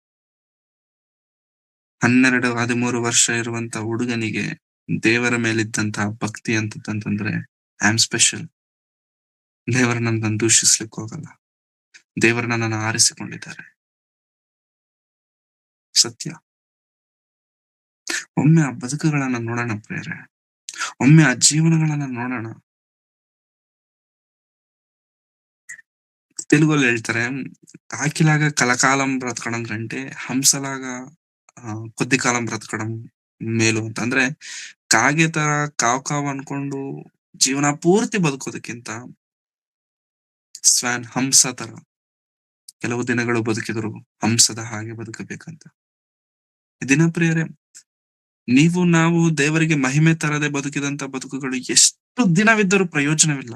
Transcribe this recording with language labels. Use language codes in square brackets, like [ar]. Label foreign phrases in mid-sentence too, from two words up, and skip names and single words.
[kn] 12, 13 ವರ್ಷ ಇರುವಂತ ಹುಡುಗನಿಗೆ ದೇವರ ಮೇಲಿದ್ದಂತಹ ಭಕ್ತಿ ಅಂತಂದ್ರೆ [en] I am special. [kn] ದೇವರನ್ನ ನಾನು ದೂಷಿಸ್ಲಿಕ್ಕೆ ಹೋಗಲ್ಲ. ದೇವರನ್ನ ನಾನು ಆರಿಸಿಕೊಂಡಿದ್ದಾರೆ. ಸತ್ಯ. ಒಮ್ಮೆ ಆ ಬದುಕುಗಳನ್ನ ನೋಡೋಣ ಪ್ರೇರೆ, ಒಮ್ಮೆ ಆ ಜೀವನಗಳನ್ನ ನೋಡೋಣ. [te] తెలుగులో ಹೇಳ್ತಾರೆ, కాకిలాగా కలకాలం బ్రతకడం కంటే హంసలాగా కొద్ది కాలం బ్రతకడం మేలు ಅಂತ. [kn] ಅಂದ್ರೆ ಕಾಗೆ ತರ ಕಾವ್ ಅನ್ಕೊಂಡು ಜೀವನ ಪೂರ್ತಿ ಬದುಕೋದಕ್ಕಿಂತ ಹಂಸ ತರ ಕೆಲವು ದಿನಗಳು ಬದುಕಿದ್ರು ಹಂಸದ ಹಾಗೆ ಬದುಕಬೇಕಂತ. ದಿನಪ್ರಿಯರೇ, ನಾವು ದೇವರಿಗೆ ಮಹಿಮೆ ತರದೆ ಬದುಕಿದಂತ ಬದುಕುಗಳು ಎಷ್ಟು ದಿನವಿದ್ದರೂ ಪ್ರಯೋಜನವಿಲ್ಲ.